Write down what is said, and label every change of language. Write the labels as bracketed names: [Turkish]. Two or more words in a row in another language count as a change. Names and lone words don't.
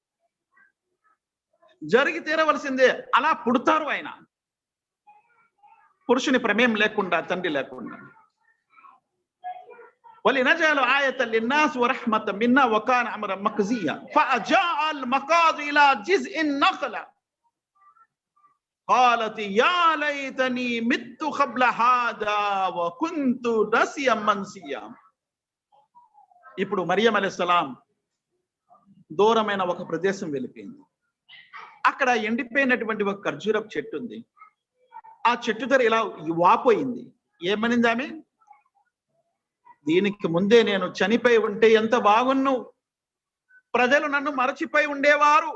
[Telugu] జరిగి తీరవలసిందే. అలా పుడతారు ఆయన, పురుషుని ప్రమేయం లేకుండా, తండ్రి లేకుండా. [Arabic] ولنجعله آية للناس و رحمة منا وكان أمرا مقضيا فأجاءها المخاض إلى جذع النخلة قالت يا ليتني مت قبل هذا وكنت نسيا منسيا. [Telugu] ఇప్పుడు మరియం అలైహిస్సలాం దూరమైన ఒక ప్రదేశం వెళ్ళిపోయింది. అక్కడ ఎండిపోయినటువంటి ఒక ఖర్జూరపు చెట్టు ఉంది. ఆ చెట్టు దగ్గర ఇలా వాపోయింది. ఏమనింది ఆమె? దీనికి ముందే నేను చనిపోయి ఉంటే ఎంత బాగున్ను, ప్రజలు నన్ను మరచిపోయి ఉండేవారు.